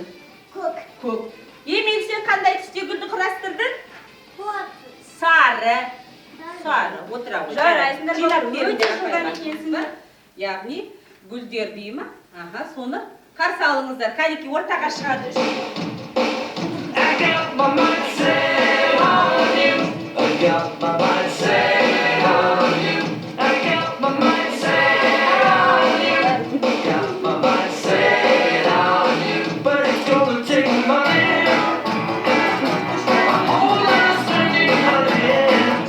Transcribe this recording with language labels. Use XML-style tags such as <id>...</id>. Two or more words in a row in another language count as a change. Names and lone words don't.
<kk>Көк. Емел, сен қандай түсте гүлді құрастырдың? Сары. Сары. Отыра ғой. Жарайсыңдар. Жинап Өте беріңдер жылдам апайға. екенсіңдер. Яғни гүлдер дейма. Соны қарсы алыңыздар. Кәнекей ортаға шығады.</kk> <en>I got my mind set on you. I got my mind set on you. I got my mind set on you. Got my mind set on you. But it's gonna take money. My whole life's turning out of hands.</en>